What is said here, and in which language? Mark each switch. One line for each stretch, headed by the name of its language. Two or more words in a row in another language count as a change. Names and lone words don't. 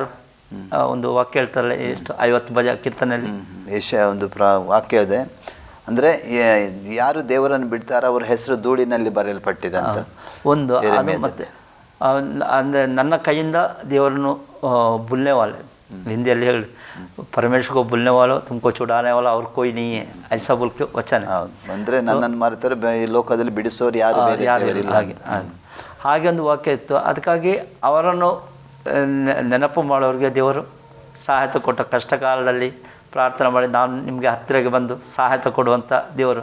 Kannada: ಒಂದು ವಾಕ್ಯ ಹೇಳ್ತಾರಲ್ಲ, ಎಷ್ಟು 50 ಭಜ ಕೀರ್ತನೆಯಲ್ಲಿ ಒಂದು ವಾಕ್ಯ ಇದೆ. ಅಂದರೆ ಯಾರು ದೇವರನ್ನು ಬಿಡ್ತಾರೋ ಅವ್ರ ಹೆಸರು ಧೂಳಿನಲ್ಲಿ ಬರೆಯಲ್ಪಟ್ಟಿದೆ ಅಂತ ಒಂದು. ಅದು ಮತ್ತೆ ಅಂದರೆ ನನ್ನ ಕೈಯಿಂದ ದೇವರನ್ನು ಬುಲ್ನೆವಾಲೆ, ಹಿಂದಿಯಲ್ಲಿ ಹೇಳಿ,
Hindi: ಪರಮೇಶ್ವರ को बुलने वाला तुमको छुड़ाने वाला और कोई नहीं है, ऐसा बोल के वचन है.
Kannada: ಅಂದರೆ ನನ್ನನ್ನು ಮರೆತರೆ ಈ ಲೋಕದಲ್ಲಿ ಬಿಡಿಸೋರು ಯಾರು ಇಲ್ಲ. ಹಾಗೆ ಒಂದು ವಾಕ್ಯ ಇತ್ತು. ಅದಕ್ಕಾಗಿ ಅವರನ್ನು ನೆನಪು ಮಾಡೋರಿಗೆ ದೇವರು ಸಹಾಯತೆ ಕೊಟ್ಟ. ಕಷ್ಟ ಕಾಲದಲ್ಲಿ ಪ್ರಾರ್ಥನೆ ಮಾಡಿ ನಾನು ನಿಮಗೆ ಹತ್ತಿರಗೆ ಬಂದು ಸಹಾಯತೆ ಕೊಡುವಂಥ ದೇವರು.